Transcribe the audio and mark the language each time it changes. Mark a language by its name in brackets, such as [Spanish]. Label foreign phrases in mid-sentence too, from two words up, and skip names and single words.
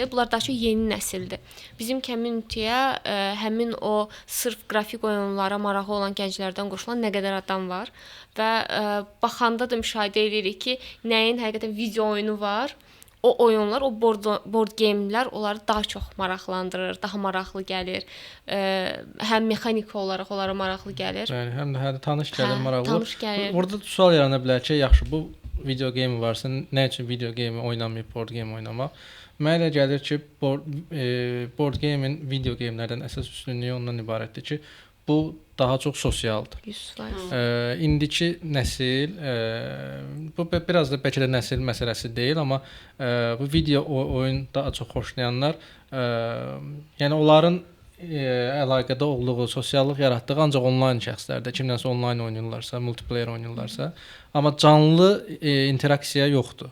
[Azerbaijani] Bunlar daha çox yeni nəsildir. Bizim community-yə həmin o sırf qrafik oyunlara maraqlı olan gənclərdən qoşulan nə qədər adam var və baxanda da müşahidə edirik ki, nəyin həqiqətən video oyunu var. O oyunlar, o [English] board game-lər [Azerbaijani] onları daha çox maraqlandırır, daha maraqlı gəlir. Həm mexanik olaraq onlara maraqlı gəlir. Yəni həm də tanış gəlir, maraqlı. Tanış gəlir. Orada sual yarana bilər ki, yaxşı bu [English] video game [Azerbaijani] varsa, nə üçün [English] video game [Azerbaijani] oynamayıb [English] board game [Azerbaijani] oynamaq? Mənə elə gəlir ki, [English] board game-in video game-lərdən [Azerbaijani] əsas üstünlüyü ondan ibarətdir ki, bu daha çox sosialdır. 100%. İndiki nəsil, bu biraz da bəlkə də nəsil məsələsi deyil, amma bu video oyun daha çox xoşlayanlar, yəni onların əlaqədə olduğu, sosiallıq yaratdığı ancaq onlayn şəxslərdə, kimdənsə onlayn oynayırlarsa, multiplayer oynayırlarsa, amma canlı interaksiya yoxdur.